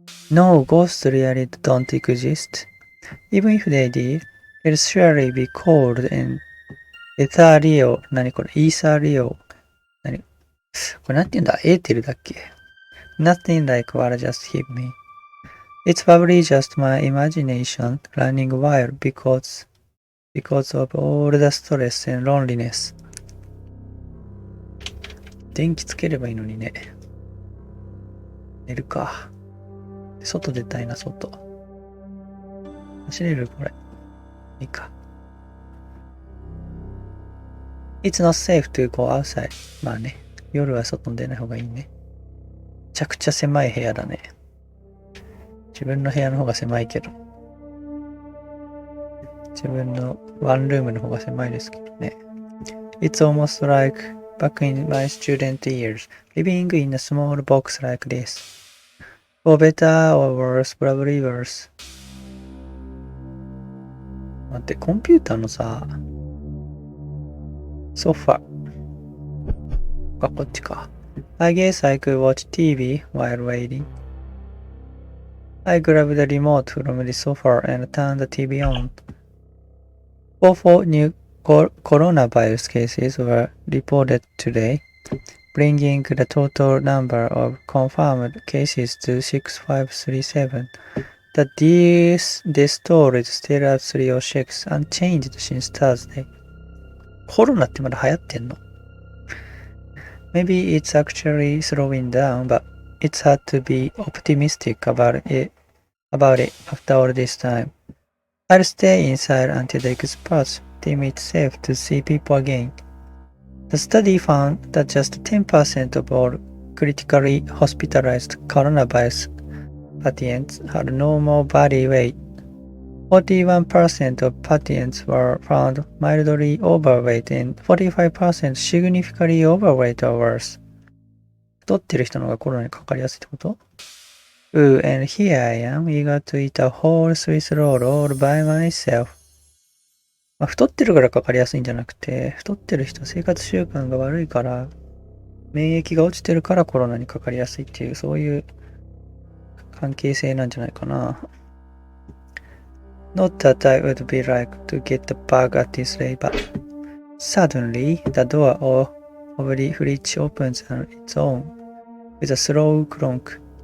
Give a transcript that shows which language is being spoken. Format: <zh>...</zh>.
<en>No, ghosts really don't exist. Even if they did, it'd surely be cold and ethereal.</en> <ja>何これ ethereal. 何これなんて言うんだエーテルだっけ</ja> <en>Nothing like what just hit me. It's probably just my imagination running wild because of all the stress and loneliness.</en> <ja>電気つければいいのにね。寝るか。外出たいな、外。走れるこれ。いいか。</ja> <en>It's not safe to go outside.</en> <ja>まあね。夜は外に出ない方がいいね。めちゃくちゃ狭い部屋だね。自分の部屋の方が狭いけど。自分のワンルームの方が狭いですけどね。</ja> <en>It's almost like back in my student years, living in a small box like this. For better or worse, probably worse.</en> <ja>待って、コンピューターのさ、ソファがこっちか。</ja> <en>I guess I could watch TV while waiting. I grabbed the remote from the sofa and turned the TV on. 4 new coronavirus cases were reported today, bringing the total number of confirmed cases to 6537. The death toll is still at 306, unchanged since Thursday.</en> <ja>コロナってまだ流行ってんの？</ja> <en>Maybe it's actually slowing down, but it's hard to be optimistic about it after all this time. I'll stay inside until the experts deem it safe to see people again. The study found that just 10% of all critically hospitalized coronavirus patients had normal body weight. 41% of patients were found mildly overweight and 45% significantly overweight or worse.</en> <ja>太ってる人の方がコロナにかかりやすいってこと？</ja> <en>and here I am, eager to eat a whole Swiss roll all by myself.</en> <ja>まあ、太ってるからかかりやすいんじゃなくて、太ってる人は生活習慣が悪いから、免疫が落ちてるからコロナにかかりやすいっていう、そういう関係性なんじゃないかな。</ja> <en>Not that I would be like to get the bug at this rate, but suddenly the door of the fridge opens on its own with a slow clunk.</en>